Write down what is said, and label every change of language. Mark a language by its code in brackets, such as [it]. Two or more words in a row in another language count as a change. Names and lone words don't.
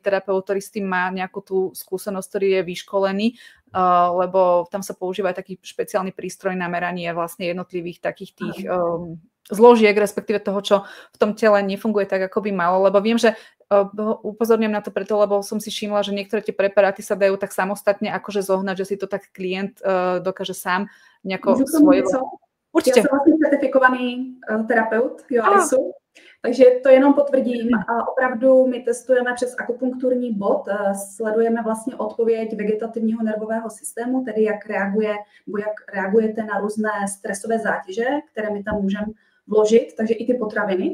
[sk] terapeut, ktorý s tým má nejakú tú skúsenosť, ktorý je vyškolený, lebo tam sa používa taký špeciálny prístroj na meranie vlastne jednotlivých takých tých zložiek, respektíve toho, čo v tom tele nefunguje tak, ako by malo, lebo viem, že upozorňujem na to preto, lebo som si všimla, že niektoré tie preparáty sa dajú tak samostatne akože zohnať, že si to tak klient dokáže sám nejako svoje... [cs] Určitě. Já jsem vlastně certifikovaný terapeut Joalisu, takže to jenom potvrdím. A opravdu my testujeme přes akupunkturní bod, sledujeme vlastně odpověď vegetativního nervového systému, tedy jak reagujete na různé stresové zátěže, které my tam můžeme vložit, takže i ty potraviny.